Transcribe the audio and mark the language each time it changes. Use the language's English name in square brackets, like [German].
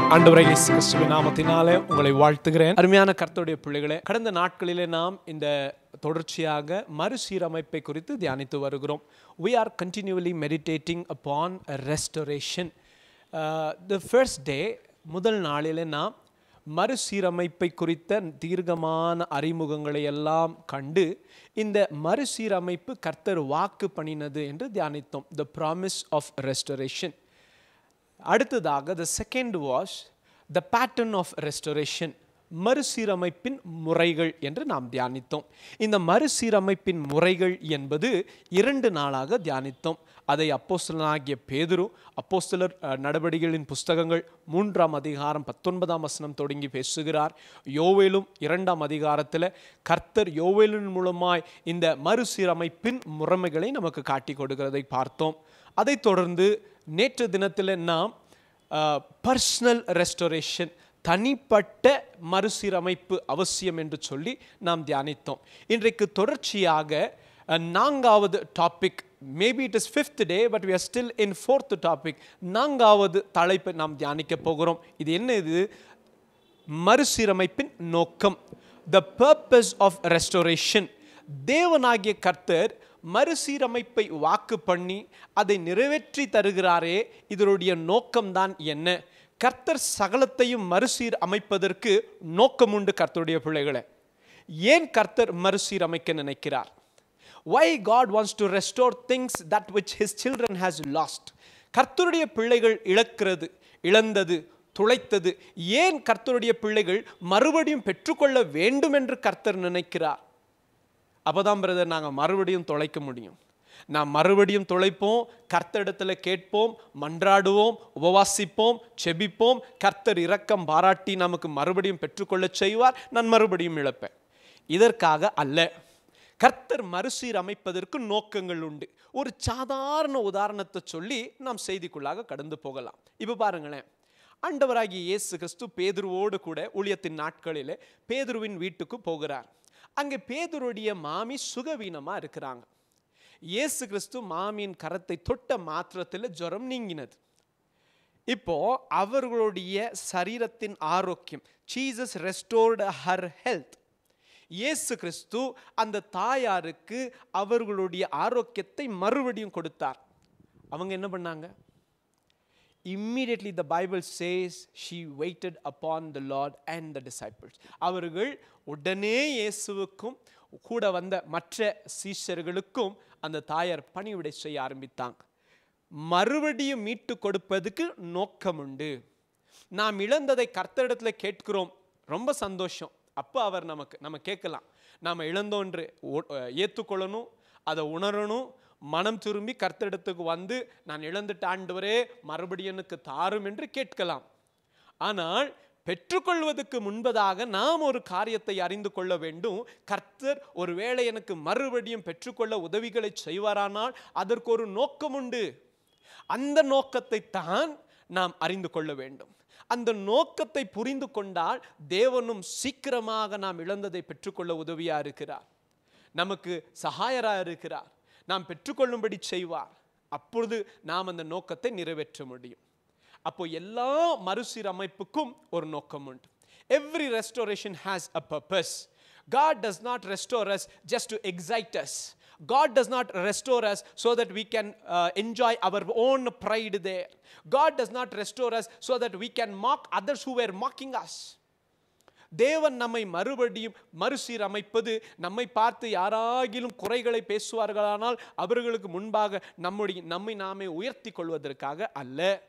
[Tamil] ஆண்டவரே இயேசு கிறிஸ்துவின் நாமத்தினாலே உங்களை வாழ்த்துகிறேன். அருமையான கர்த்தருடைய பிள்ளைகளே, கடந்த நாட்களிலே நாம் இந்த தொடர்ச்சியாக மறுசீரமைப்பை குறித்து தியானித்து வருகிறோம். [English] We are continually meditating upon a restoration. The first day, [Tamil] முதல் நாளிலே நாம் மறுசீரமைப்பை குறித்த தீர்க்கமான அறிமுகங்களை எல்லாம் கண்டு இந்த மறுசீரமைப்பு கர்த்தர் வாக்கு பண்ணினது என்று தியானித்தோம். [English] The promise of restoration. [Tamil] அடுத்ததாக [English] the second was the pattern of restoration. [Tamil] மறுசீரமைப்பின் முறைகள் என்று நாம் தியானித்தோம். இந்த மறுசீரமைப்பின் முறைகள் என்பது 2 நாளாக தியானித்தோம். அதை அப்போஸ்தலனாகிய பேதுரு அப்போஸ்தலர் நடவடிக்கைகளின் புஸ்தகங்கள் 3ஆம் அதிகாரம் 19ஆம் வசனம் தொடங்கி பேசுகிறார். யோவேலும் 2ஆம் அதிகாரத்தில் கர்த்தர் யோவேலின் மூலமாய் இந்த மறுசீரமைப்பின் முறைமைகளை நமக்கு காட்டி கொடுக்கிறதை பார்த்தோம். அதைத் தொடர்ந்து நேற்று தினத்தில் நாம் பர்சனல் ரெஸ்டோரேஷன், தனிப்பட்ட மறுசீரமைப்பு அவசியம் என்று சொல்லி நாம் தியானித்தோம். இன்றைக்கு தொடர்ச்சியாக 4வது topic, [English] maybe it is 5th day but we are still in 4th topic, [Tamil] 4வது தலைப்பை நாம் தியானிக்க போகிறோம். இது என்ன? இது மறுசீரமைப்பின் நோக்கம், [English] the purpose of restoration. [Tamil] தேவனாகிய கர்த்தர் மறுசீரமைப்பை வாக்கு பண்ணி அதை நிறைவேற்றி தருகிறாரே, இதனுடைய நோக்கம்தான் என்ன? கர்த்தர் சகலத்தையும் மறுசீர் அமைப்பதற்கு நோக்கம் உண்டு. கர்த்தருடைய பிள்ளைகளை, ஏன் கர்த்தர் மறுசீரமைக்க நினைக்கிறார்? [English] Why God wants to restore things that which his children has lost? [Tamil] கர்த்தருடைய பிள்ளைகள் இழந்தது, துளைத்தது ஏன் கர்த்தருடைய பிள்ளைகள் மறுபடியும் பெற்றுக்கொள்ள வேண்டும் என்று கர்த்தர் நினைக்கிறார்? அப்போதான் பிரதர் நாங்கள் மறுபடியும் தொலைக்க முடியும். நாம் மறுபடியும் தொலைப்போம், கர்த்தரிடத்தில் கேட்போம், மன்றாடுவோம், உபவாசிப்போம், செபிப்போம். கர்த்தர் இரக்கம் பாராட்டி நமக்கு மறுபடியும் பெற்றுக்கொள்ள செய்வார். நான் மறுபடியும் இழப்பேன். இதற்காக அல்ல. கர்த்தர் மறுசீரமைப்பதற்கு நோக்கங்கள் உண்டு. ஒரு சாதாரண உதாரணத்தை சொல்லி நாம் செய்திக்குள்ளாக கடந்து போகலாம். இப்போ பாருங்களேன், ஆண்டவராகிய இயேசு கிறிஸ்து பேதுருவோடு கூட ஊழியத்தின் நாட்களிலே பேதுருவின் வீட்டுக்கு போகிறார். அங்கே பேதுருடைய மாமி சுகவீனமாக இருக்கிறாங்க. இயேசு கிறிஸ்து மாமியின் கரத்தை தொட்ட மாத்திரத்தில் ஜுரம் நீங்கினது. இப்போ அவர்களுடைய சரீரத்தின் ஆரோக்கியம், [English] Jesus restored her health. [Tamil] இயேசு கிறிஸ்து அந்த தாயாருக்கு அவர்களுடைய ஆரோக்கியத்தை மறுபடியும் கொடுத்தார். அவங்க என்ன பண்ணாங்க? [English] Immediately the Bible says she waited upon the Lord and the disciples. [Tamil] அவர்கள் உடனே இயேசுவுக்கும் கூட வந்த மற்ற சீஷர்களுக்கும் அந்த தாயார் பணிவிடை செய்ய ஆரம்பித்தாங்க. மறுபடியும் மீட்டு கொடுப்பதுக்கு நோக்கம் உண்டு. நாம் இழந்ததை கர்த்தரிடத்தில் கேட்கிறோம், ரொம்ப சந்தோஷம். அப்போ அவர் நம்ம கேட்கலாம், நாம் இழந்தோன்று ஏற்றுக்கொள்ளணும், அதை உணரணும், மனம் திரும்பி கர்த்தரிடத்துக்கு வந்து நான் இழந்துட்ட ஆண்டவரே மறுபடியும் எனக்கு தாரும் என்று கேட்கலாம். ஆனால் பெற்றுக்கொள்வதற்கு முன்பதாக நாம் ஒரு காரியத்தை அறிந்து கொள்ள வேண்டும். கர்த்தர் ஒருவேளை எனக்கு மறுபடியும் பெற்றுக்கொள்ள உதவிகளை செய்வாரானால் அதற்கு ஒரு நோக்கம் உண்டு. அந்த நோக்கத்தை தான் நாம் அறிந்து கொள்ள வேண்டும். அந்த நோக்கத்தை புரிந்து கொண்டால் தேவனும் சீக்கிரமாக நாம் இழந்ததை பெற்றுக்கொள்ள உதவியா இருக்கிறார், நமக்கு சகாயராக இருக்கிறார், நாம் பெற்றுக்கொள்ளும்படி செய்வார். அப்பொழுது நாம் அந்த நோக்கத்தை நிறைவேற்ற முடியும். அப்போ எல்லா மறுசீரமைப்புக்கும் ஒரு நோக்கம் உண்டு. [English] Every restoration has a purpose. God does not restore us just to excite us. God does not restore us so that we can enjoy our own pride there. God does not restore us so that we can mock others who were mocking us. [Tamil] தேவன் நம்மை மறுபடியும் மறுசீரமைப்பது நம்மை பார்த்து யாராகிலும் குறைகளை பேசுவார்களானால் அவர்களுக்கு முன்பாக நம்மை நாமே உயர்த்தி கொள்வதற்காக அல்ல.